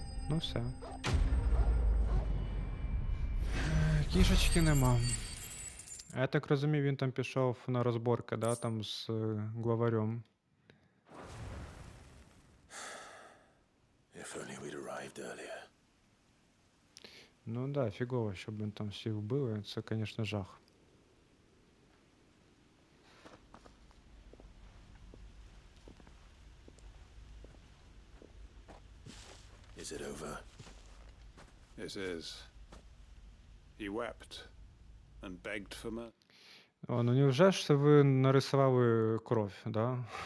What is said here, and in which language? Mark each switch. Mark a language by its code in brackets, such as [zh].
[uk] Ну все. Кішечки нема. Я так розумію, він там пішов на розборки, да, там з главарем. [en] If only we'd arrived earlier. [uk] Ну да, фігово, щоб він там всіх вбили, це, звісно, жах. [en] Is it over? It is. He wept and begged for mercy. [uk] О, ну невже ж це ви нарисували кров, да?